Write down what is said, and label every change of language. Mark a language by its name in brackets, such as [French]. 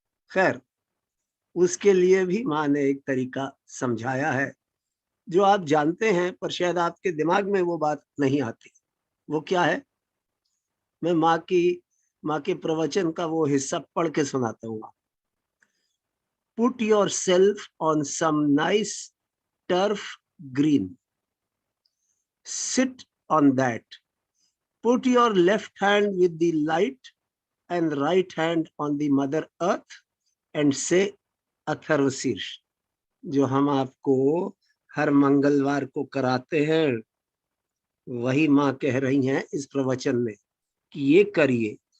[Hindi] खैर, उसके लिए भी माँ ने एक तरीका समझाया है जो आप जानते हैं, पर शायद आपके दिमाग में वो बात नहीं आती। वो क्या है? मैं माँ के प्रवचन का वो हिस्सा पढ़ के सुनाता हूँ। [English] Put yourself on some nice turf green. Sit on that. Put your left hand with the light and right hand on the Mother Earth and say [Hindi] Atharva शीर्ष, जो हम आपको हर मंगलवार को कराते हैं, वही माँ कह रही हैं इस प्रवचन में कि ये करिए।